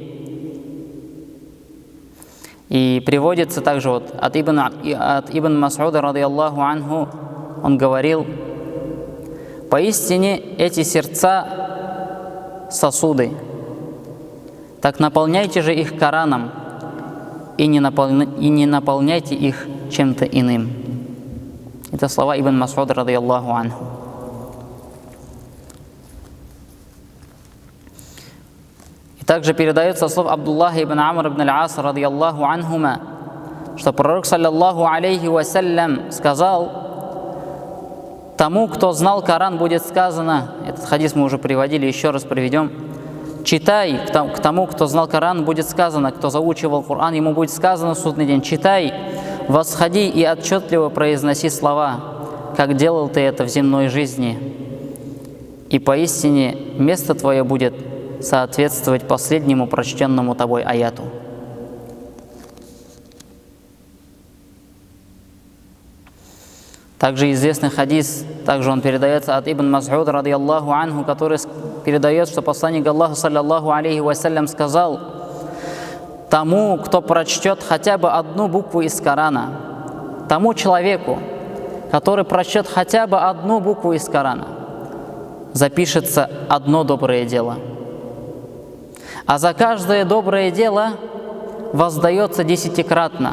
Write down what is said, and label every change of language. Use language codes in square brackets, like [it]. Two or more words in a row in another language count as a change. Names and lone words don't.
[ru] И приводится также от Ибн Мас'уда, [ar] رضي الله عنه, [ru] он говорил: поистине эти сердца сосуды, так наполняйте же их Кораном, и не наполняйте их чем-то иным. Это слова Ибн Мас'уда, [ar] رضي الله عنه. [ru] И также передается слов Абдуллаха ибн Амр ибн аль-Ас, [ar] رضي الله عنهما, [ru] что пророк, [ar] صلى الله عليه وسلم, [ru] сказал: тому, кто знал Коран, будет сказано, этот хадис мы уже приводили, еще раз приведем: читай, к тому, кто знал Коран, будет сказано, кто заучивал Коран, ему будет сказано в судный день: читай, восходи и отчетливо произноси слова, как делал ты это в земной жизни, и поистине место твое будет соответствовать последнему прочтенному тобой аяту. Также известный хадис, также он передается от Ибн Мас'уда, [ar] رضي الله عنه, [ru] который передает, что посланник Аллаха, [ar] صلى الله عليه وسلم, [ru] сказал: тому, кто прочтет хотя бы одну букву из Корана, тому человеку, который прочтет хотя бы одну букву из Корана, запишется одно доброе дело. А за каждое доброе дело воздается 10-кратно.